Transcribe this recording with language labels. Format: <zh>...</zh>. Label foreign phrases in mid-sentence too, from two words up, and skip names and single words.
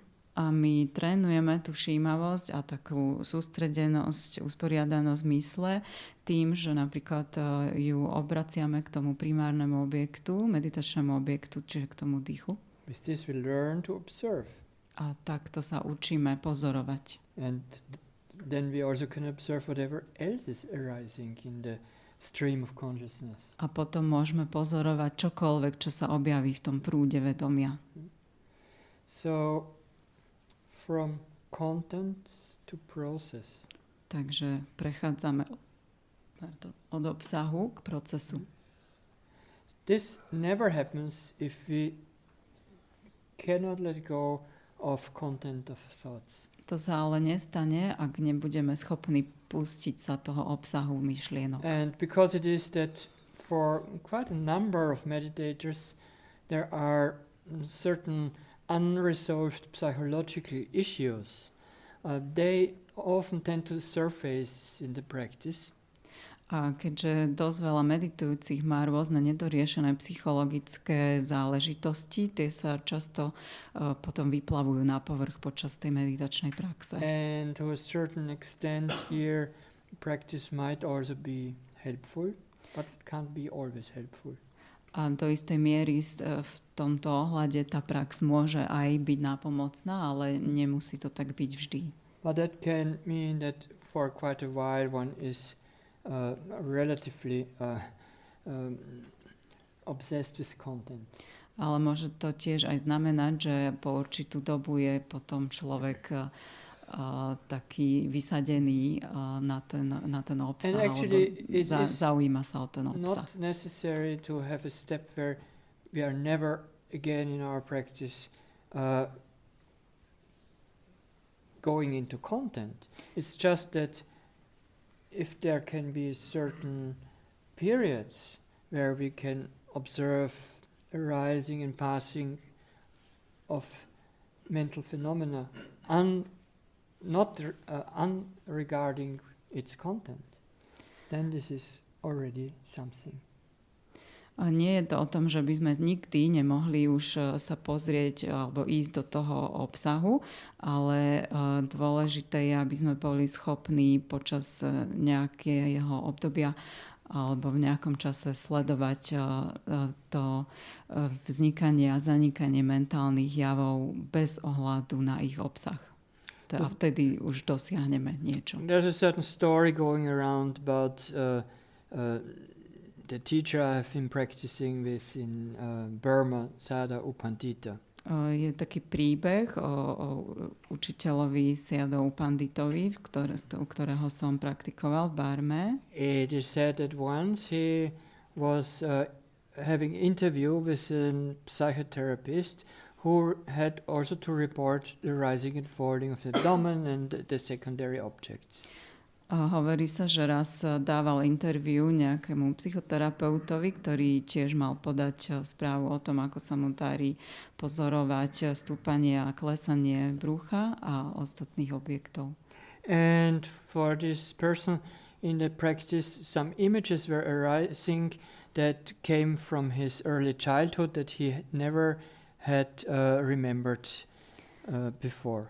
<sk>A my trénujeme tú všímavosť a takú sústredenosť, usporiadanosť mysle tým, že napríklad ju obraciame k tomu primárnemu objektu, meditačnému objektu, čiže k tomu dýchu.</sk> <en>With this we learn to observe.</en> <sk>A takto sa učíme pozorovať.</sk> <en>And then we also can observe whatever else is arising in the stream of consciousness.</en> <sk>A potom môžeme pozorovať čokoľvek, čo sa objaví v tom prúde vedomia.</sk> <en>So from content to process.</en> <sk>Takže prechádzame od obsahu k procesu.</sk> <en>This never happens if we cannot let go of content of thoughts.</en> <sk>To sa ale nestane, ak nebudeme schopní pustiť sa toho obsahu myšlienok.</sk> <en>And because it is that for quite a number of meditators there are certain unresolved psychological issues. They often tend to surface in the practice.</en> <sk>A keďže dosť veľa meditujúcich má rôzne nedoriešené psychologické záležitosti, tie sa často potom vyplavujú na povrch počas tej meditačnej praxe.</sk> <en>And to a certain extent here practice might also be helpful. But it can't be always helpful.</en> <sk>A do istej miery v tomto ohľade tá prax môže aj byť nápomocná, ale nemusí to tak byť vždy.</sk> <en>But that can mean that for quite a while one is relatively obsessed with content.</en> <sk>Ale môže to tiež aj znamenať, že po určitú dobu je potom človek taký vysadený na ten obsah, alebo zaujíma sa o ten obsah.</sk> <en>Not necessary to have a step where we are never again in our practice going into content. It's just that if there can be certain periods where we can observe arising and passing of mental phenomena unregarding its content, then this is already something.</en> <sk>A nie je to o tom, že by sme nikdy nemohli už sa pozrieť alebo ísť do toho obsahu, ale dôležité je, aby sme boli schopní počas nejakého obdobia alebo v nejakom čase sledovať to vznikanie a zanikanie mentálnych javov bez ohľadu na ich obsah. A vtedy už dosiahneme niečo.</sk> <en>There's a certain story going around about the teacher I've been practicing with in Burma, Sada Upandita.</en> <sk>Je taký príbeh o učiteľovi Sada Upanditovi, u ktorého som praktikoval v Barme.</sk> <en>It is said that once he was having interview with a psychotherapist who had also to report the rising and falling of the abdomen and the secondary objects.</en> <sk>Hovorí sa, že raz dával interviu nejakému psychoterapeutovi, ktorý tiež mal podať správu o tom, ako sa mu darí pozorovať stúpanie a klesanie brucha a ostatných objektov.</sk> <en>And for this person in the practice, some images were arising that came from his early childhood that he never had remembered before.</en>